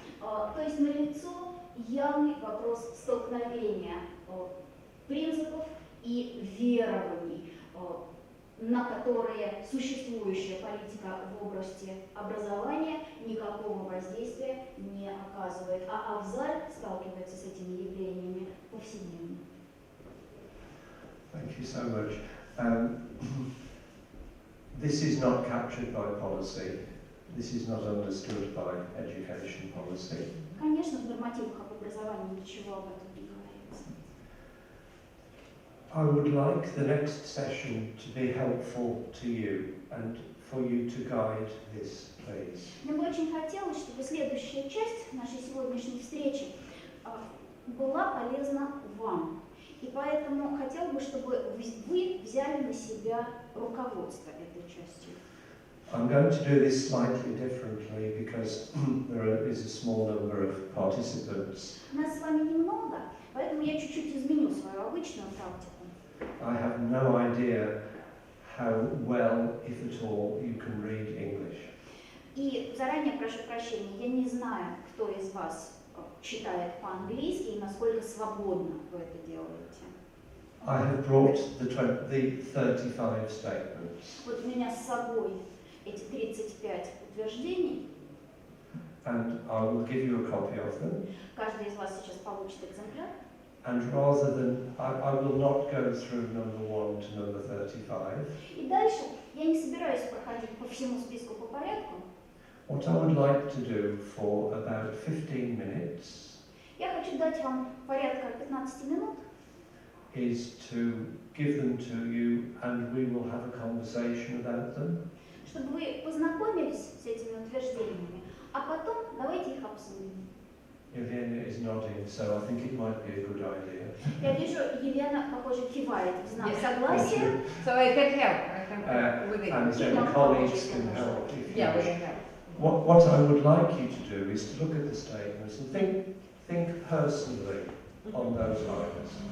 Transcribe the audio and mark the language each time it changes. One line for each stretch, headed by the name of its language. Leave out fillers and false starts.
Russian: То есть налицо явный вопрос столкновения принципов и верований, на которые существующая политика в области образования никакого воздействия не оказывает, а Авзаль сталкивается с этими явлениями повседневно.
English: Thank you so much. This is not captured by policy. This is not understood by education policy.
Russian: Конечно, в нормативах об образовании ничего об этом не говорится.
English: I would like the next session to be helpful to you and for you to guide this, please.
Russian: Мне бы очень хотелось, чтобы следующая часть нашей сегодняшней встречи была полезна вам. И поэтому хотел бы, чтобы вы взяли на себя руководство этой частью.
English: I'm going to do this slightly differently because there is a small number of participants.
Russian: Нас с вами немного, поэтому я чуть-чуть изменю свою обычную практику.
English: I have no idea how well, if at all, you can read English.
Russian: И заранее прошу прощения, я не знаю, кто из вас читает по-английски и насколько свободно вы это делаете.
English: I have brought the 35 statements.
Russian: Вот у меня с собой эти 35 утверждений.
English: And I will give you a copy of them.
Russian: Каждый из вас сейчас получит экземпляр.
English: And rather than, I will not go through number 1 to number 35.
Russian: И дальше я не собираюсь проходить по всему списку по порядку.
English: What I would like to do for about 15 minutes
Russian: Я хочу дать вам порядка 15 минут,
English: is to give them to you and we will have a conversation about them.
Russian: чтобы вы познакомились с этими утверждениями, а потом давайте их обсудим.
English: Елена is nodding, so I think it might be a good idea.
Russian: Я вижу, Елена, похоже, кивает в знак согласия.
English: So I can help. I can help with it. And then colleagues can help if you Yeah, we wish. can help. What I would like you to do is to look at the statements and think personally on those items.